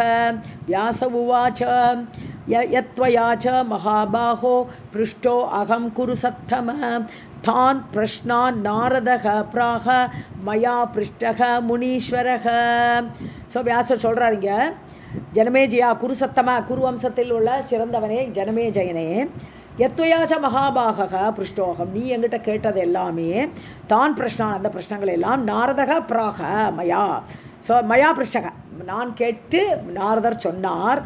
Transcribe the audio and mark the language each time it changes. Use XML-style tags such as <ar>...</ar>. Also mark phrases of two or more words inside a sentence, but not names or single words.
<sa>व्यास उवाच यत्त्वया च महाबाहो पृष्टो अहं कुरु सत्तम तान् प्रश्नान् नारदः प्राह मया पृष्टः मुनीश्वरः.</sa> <ta>ஸோ வியாசர் சொல்கிறாருங்க, ஜனமேஜயா குருசத்தம, குரு வம்சத்தில் உள்ள சிறந்தவனே ஜனமேஜயனே,</ta> <sa>यत्त्वया च महाबाहो पृष्टोऽहम्,</sa> <ta>நீ என்கிட்ட கேட்டது எல்லாமே,</ta> <sa>तान् प्रश्नान्,</sa> <ta>அந்த பிரஷ்னங்கள் எல்லாம்</ta> <sa>नारदः प्राह मया.</sa> <ta>ஸோ</ta> <sa>मया पृष्टः,</sa> <ta>நான் கேட்டு நாரதர் சொன்னார்.</ta>